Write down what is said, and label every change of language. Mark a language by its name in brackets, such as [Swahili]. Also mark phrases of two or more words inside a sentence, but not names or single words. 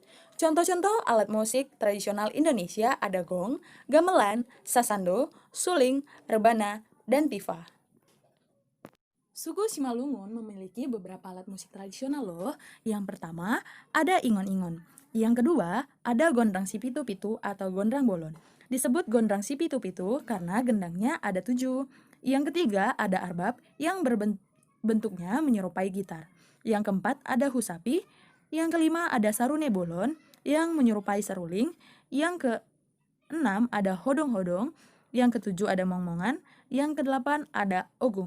[Indonesian] Contoh-contoh alat musik tradisional Indonesia ada gong, gamelan, sasando, suling, rebana, dan tifa. Suku Simalungun memiliki beberapa alat musik tradisional loh. Yang pertama, ada ingon-ingon. Yang kedua, ada gondrang sipitu-pitu atau gondrang bolon. Disebut gondrang sipitu-pitu karena gendangnya ada 7. Yang ketiga, ada arbab yang bentuknya menyerupai gitar. Yang keempat, ada husapi. Yang kelima, ada sarune bolon yang menyerupai seruling. Yang keenam, ada hodong-hodong. Yang ketujuh, ada mongmongan. Yang kedelapan, ada ogung.